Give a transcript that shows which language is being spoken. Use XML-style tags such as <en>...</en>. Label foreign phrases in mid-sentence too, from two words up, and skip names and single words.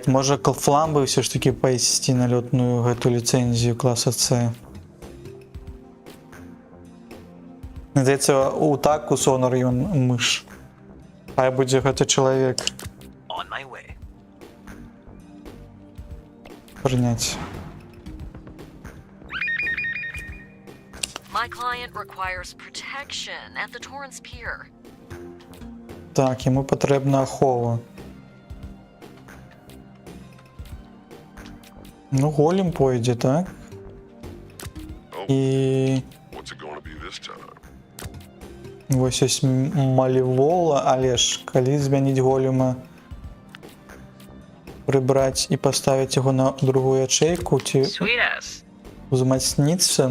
<be>Можа, Флам бы ўсё ж такі пайсці на лётную гэту ліцэнзію класа С. Здаецца, у таку Сонар ён мыш. Хай будзе гэты чалавек. Прыняць.</be> <en>My client requires protection at the Torrance Pier.</en> <be>Так, яму патрэбна ахова. Ну, голем пойдзе, так? І... Вось ёсць Малівола, але ж калі змяніць голема, прыбраць і паставіць яго на другую ячейку, ці узмацніцца?</be>